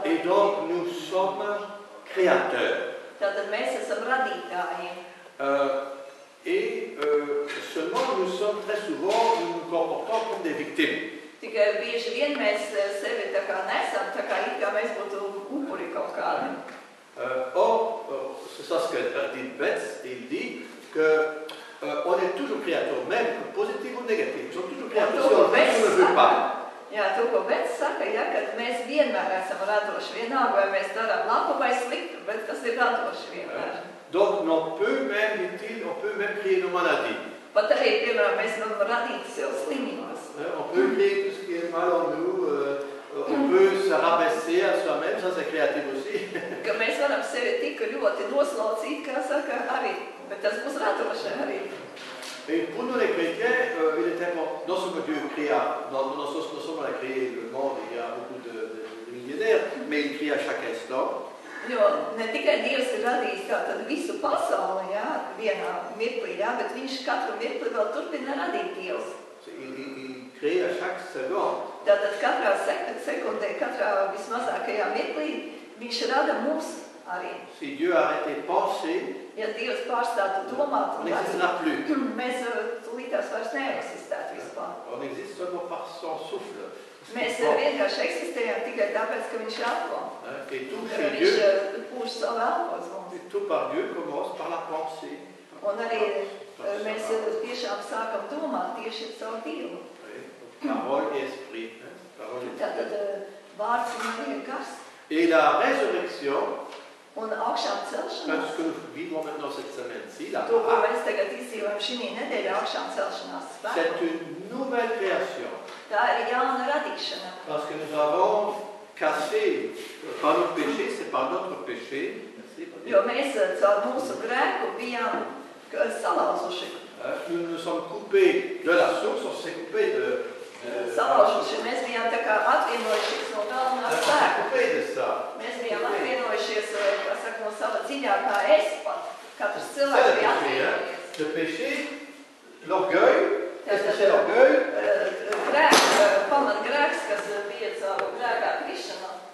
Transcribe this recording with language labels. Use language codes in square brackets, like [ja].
[fr] Et donc nous sommes créateurs. [lv] Tātad mēs esam radītāji. [fr] Et seulement nous sommes très souvent, nous nous comportons comme des victimes. [lv] Tikai bieži vien mēs sevi tā kā nesam, tā kā it kā mēs būtu upuri kaut kādi. [fr] Or, c'est ça ce que dit Betz, il dit qu'on est toujours créateur, même positif ou négatif. Nous sommes toujours créateurs si on ne veut pas. [lv] Jā, to, ko Betz saka, ja, kad mēs vienmēr esam radoši, vienalga, vai mēs darām labu vai sliktu, bet tas ir radoši vienmēr. [fr] Donc, on peut même créer nos maladies. [lv] Pat arī, piemēram, mēs varam radīt sev slimības. [fr] On peut créer tout ce qui est mal en nous, on peut se rabaisser à soi-même, ça c'est créatif aussi. [lv] Ka mēs varam sevi tik ļoti noslaucīt, kā saka, arī, bet tas būs radoši arī. [fr] Et pour nous les chrétiens, il est important, non seulement Dieu créa, non seulement il a créé le monde, il y a beaucoup de millénaires, mais il crée à chaque instant. [lv] Jo ne tikai Dievs ir radījis tātad visu pasauli, jā, vienā mirklī, jā, bet viņš katru mirkli vēl turpina radīt Dievs. [fr] Il crée à chaque seconde. [lv] Tātad katrā sekundē, katrā vismazākajā mirklī, viņš rada mūs arī. [fr] Si Dieu arrêtait de penser, [lv] ja Dievs pārstātu domāt, [fr] on n'existera plus. [lv] Mēs tūlītās vairs neeksistētu vispār. [fr] On existe seulement par son souffle. [lv] Mēs vienkārši eksistējam tikai tāpēc, ka viņš ir elpo. [fr] Et tout chez Dieu, [lv] pūš savu elpos mums. [fr] tout par Dieu commence par la pensée. [lv] Un arī mēs tiešām sākam domāt tieši ar savu Dievu. [fr] Parole et esprit. [lv] Tātad vārds un arī gars. [fr] Et la résurrection, [lv] Un augšām celšanās. [fr] ce que nous vivons maintenant cette semaine-ci, là, [lv] To, ko mēs tagad izdzīvojam šī nedēļā augšām celšanās spēku. [fr] c'est une nouvelle création. [lv] Tā ir jauna radīšana. [fr] Parce que nous avons cassé par notre péché, c'est par notre péché. [lv] Jo mēs caur mūsu grēku bijām salauzuši. [fr] Nous nous sommes coupés de la source, on s'est coupé de... [lv] Salauzuši, mēs bijām tā kā atvienojušies no galvenā spēka. [fr] Coupé de ça. [lv] Mēs bijām atvienojušies, kā saka, no sava dziļākā es pat. Katrs cilvēks bija atvienojies. [fr] Le péché, l'orgueil, qu'est-ce que c'est l'orgueil? [lv] Grēks, pamat grēks, kas bija caur grēkā krišanā.